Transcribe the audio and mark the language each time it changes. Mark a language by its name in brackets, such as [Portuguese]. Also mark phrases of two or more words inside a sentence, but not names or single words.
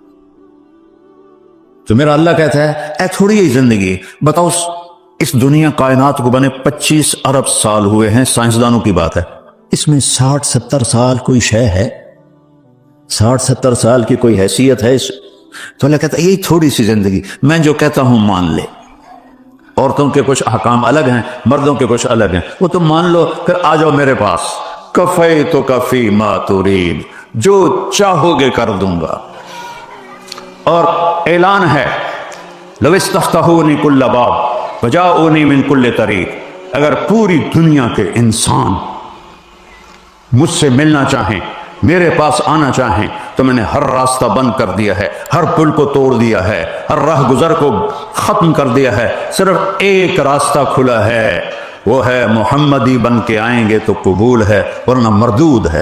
[Urdu] تو میرا اللہ کہتا ہے اے تھوڑی ہی زندگی, بتاؤ اس دنیا کائنات کو بنے 25 ارب سال ہوئے ہیں, سائنسدانوں کی بات ہے, اس میں 60-70 سال کوئی شے ہے, 60-70 سال کی کوئی حیثیت ہے اس. تو اللہ کہتا ہے یہی تھوڑی سی زندگی, میں جو کہتا ہوں مان لے. عورتوں کے کچھ احکام الگ ہیں, مردوں کے کچھ الگ ہیں, وہ تم مان لو, پھر آ جاؤ میرے پاس. [Arabic] کفیتک فی ما ترید, [Urdu] جو چاہو گے کر دوں گا. اور اعلان ہے [Arabic] لو استفتحونی کل باب وجاؤنی من کل طریق, [Urdu] اگر پوری دنیا کے انسان مجھ سے ملنا چاہیں, میرے پاس آنا چاہیں, تو میں نے ہر راستہ بند کر دیا ہے, ہر پل کو توڑ دیا ہے, ہر راہ گزر کو ختم کر دیا ہے. صرف ایک راستہ کھلا ہے, وہ ہے محمدی بن کے آئیں گے تو قبول ہے, ورنہ مردود ہے.